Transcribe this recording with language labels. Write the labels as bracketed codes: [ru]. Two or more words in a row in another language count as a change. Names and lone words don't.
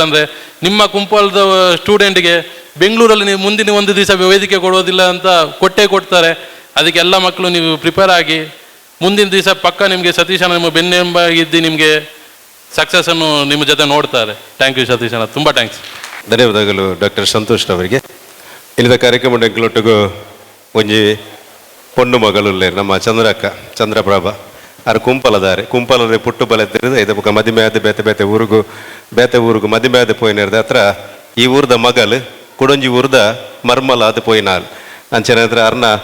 [kn] ಅಂದರೆ ನಿಮ್ಮ ಕುಂಪಲದ ಸ್ಟೂಡೆಂಟ್ಗೆ ಬೆಂಗಳೂರಲ್ಲಿ ನೀವು ಮುಂದಿನ ಒಂದು ದಿವಸ ವೇದಿಕೆ ಕೊಡೋದಿಲ್ಲ ಅಂತ ಕೊಡ್ತಾರೆ. ಅದಕ್ಕೆ ಎಲ್ಲ ಮಕ್ಕಳು ನೀವು ಪ್ರಿಪೇರ್ ಆಗಿ ಮುಂದಿನ ದಿವಸ ಪಕ್ಕ ನಿಮಗೆ ಸತೀಶ್ ಅಣ್ಣ ನಿಮ್ಮ ಬೆನ್ನೆಂಬಾಗಿದ್ದು ನಿಮಗೆ ಸಕ್ಸಸ್ಸನ್ನು ನಿಮ್ಮ ಜೊತೆ ನೋಡ್ತಾರೆ. [en] thank you [kn] ಸತೀಶ್ ಅಣ್ಣ, ತುಂಬ ಥ್ಯಾಂಕ್ಸ್. ಧನ್ಯವಾದಗಳು ಡಾಕ್ಟರ್ ಸಂತೋಷ್ ಅವರಿಗೆ. [tcy] ಇಲ್ಲಿದ ಕಾರ್ಯಕ್ರಮ ಎಂಕ್ಲೊಟ್ಟಿಗೂ ಒಂಜಿ ಪೊಣ್ಣು ಮಗಳು ನಮ್ಮ ಚಂದ್ರಪ್ರಭಾ ಆರು ಕುಂಪಲರೆ ಪುಟ್ಟು ಬಲೆತ್ತಿರಿದ ಇದು ಬುಕ್ಕ ಮದಿಮೆಯಾದ ಬೇತೆ ಊರುಗು ಮದಿಮೆಯಾದ ಪೋಯಿನಿರ್ದ ಹತ್ರ ಈ ಊರ್ದ ಮಗಲು ಕುಡೊಂಜಿ ಊರ್ದ ಮರ್ಮಲ ಅದು ಪೋಯಿನಾಲ್ ಅಂಚನೆ ಹತ್ರ ಅರ್ನ